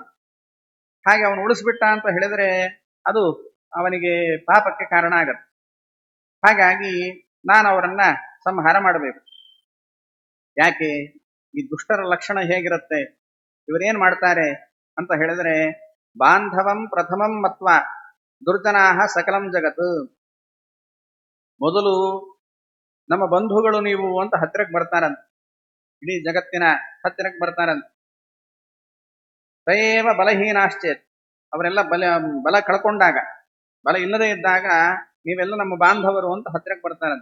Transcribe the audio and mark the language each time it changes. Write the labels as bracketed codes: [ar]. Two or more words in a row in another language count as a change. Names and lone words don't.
[kn] ಹಾಗೆ ಅವನು ಉಳಿಸ್ಬಿಟ್ಟ ಅಂತ ಹೇಳಿದ್ರೆ ಅದು ಅವನಿಗೆ ಪಾಪಕ್ಕೆ ಕಾರಣ ಆಗತ್ತೆ. ಹಾಗಾಗಿ ನಾನು ಅವರನ್ನ ಸಂಹಾರ ಮಾಡಬೇಕು. ಯಾಕೆ? ಈ ದುಷ್ಟರ ಲಕ್ಷಣ ಹೇಗಿರುತ್ತೆ, ಇವರೇನ್ ಮಾಡ್ತಾರೆ ಅಂತ ಹೇಳಿದ್ರೆ, [sa] ಬಾಂಧವಂ ಪ್ರಥಮಂ ಮತ್ವ ದುರ್ಜನಾಹ ಸಕಲಂ ಜಗತ್. [kn] ಮೊದಲು ನಮ್ಮ ಬಂಧುಗಳು ನೀವು ಅಂತ ಹತ್ತಿರಕ್ಕೆ ಬರ್ತಾರಂತ, ಇಡೀ ಜಗತ್ತಿನ ಹತ್ತಿರಕ್ಕೆ ಬರ್ತಾರಂತ. [sa] ತಯೇವ ಬಲಹೀನಾಶ್ಚೇತ್, [kn] ಅವರೆಲ್ಲ ಬಲ ಕಳ್ಕೊಂಡಾಗ, ಬಲ ಇಲ್ಲದೆ ಇದ್ದಾಗ ನೀವೆಲ್ಲ ನಮ್ಮ ಬಾಂಧವರು ಅಂತ ಹತ್ತಿರಕ್ಕೆ ಬರ್ತಾರಂತ.